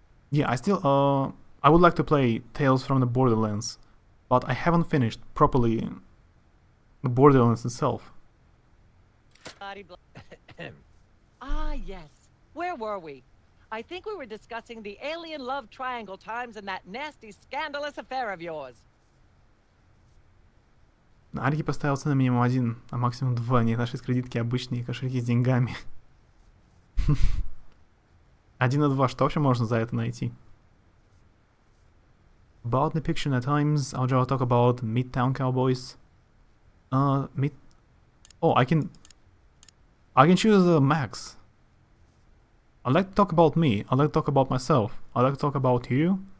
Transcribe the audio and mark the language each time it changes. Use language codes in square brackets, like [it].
[en] Yeah, I would like to play Tales from the Borderlands, but I haven't finished properly the Borderlands itself. Ah, yes. Where were we? I think we were discussing the alien love triangle times and that nasty, scandalous affair of yours. [ru] Арики поставил цену минимум 1, а максимум 2. Не наши кредитки обычные кошельки с деньгами. 1 и 2, что вообще можно за это найти? [en] About depiction at times, I'll talk about Midtown Cowboys. Oh, I can choose Max. I'd like to talk about me. I'd like to talk about myself. I'd like to talk about you.